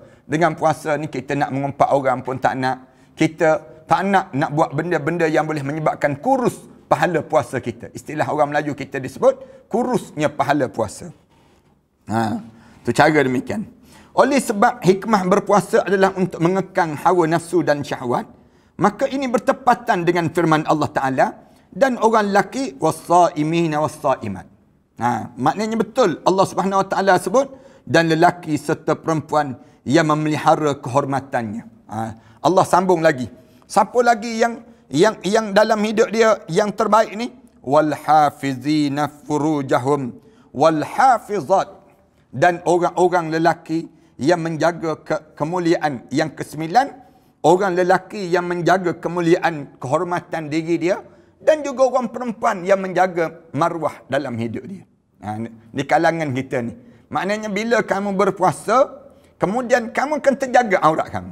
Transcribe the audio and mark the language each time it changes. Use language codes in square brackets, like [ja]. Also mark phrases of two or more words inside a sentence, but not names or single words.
[ms] Dengan puasa ni kita nak mengumpat orang pun tak nak. Kita tak nak buat benda-benda yang boleh menyebabkan kurus pahala puasa kita. Istilah orang Melayu kita disebut kurusnya pahala puasa. Itu cara demikian. Oleh sebab hikmah berpuasa adalah untuk mengekang hawa nafsu dan syahwat, maka ini bertepatan dengan firman Allah Ta'ala, dan orang lelaki [ar] والصائمين والصائمات. [ms] Maknanya betul Allah [ar] سبحانه وتعالى [ms] sebut, dan lelaki serta perempuan yang memelihara kehormatannya. Allah sambung lagi. Siapa lagi yang dalam hidup dia yang terbaik ni? [ar] والحافظين فروجهم والحافظات, [ms] dan orang-orang lelaki yang menjaga kemuliaan. Yang kesembilan, orang lelaki yang menjaga kemuliaan kehormatan diri dia, dan juga orang perempuan yang menjaga maruah dalam hidup dia. Di kalangan kita ni, maknanya bila kamu berpuasa, kemudian kamu akan terjaga aurat kamu.